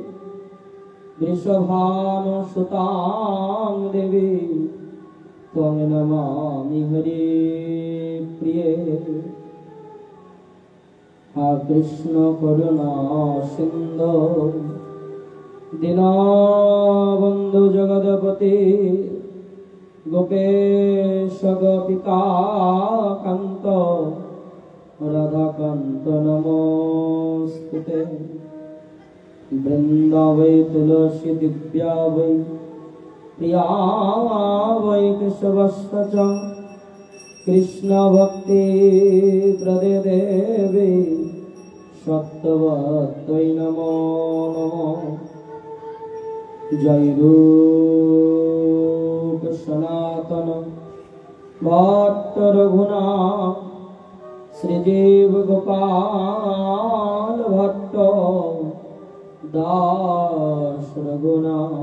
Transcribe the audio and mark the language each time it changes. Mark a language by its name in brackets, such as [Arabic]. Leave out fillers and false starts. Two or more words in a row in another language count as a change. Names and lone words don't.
[Sanskrit] वृषभानुसुतां देवी त्वं नमामि हरि प्रिये हा कृष्ण करुणा सिंधु दीनबंधु जगदपति গোপেশ গোপিকাকান্ত রাধাকান্ত নমস্তুতে। বৃন্দা বৈ তুলসী দিব্যা বৈ প্রিয়া বৈ কেশবস্য চ কৃষ্ণ ভক্তি প্রদে দেবী সত্যবত্যৈ নমো নমঃ। [Bangla] জয় রূপ সনাতন ভট্ট রঘুনাথ শ্রীজীব গোপাল ভট্ট দাস রঘুনাথ।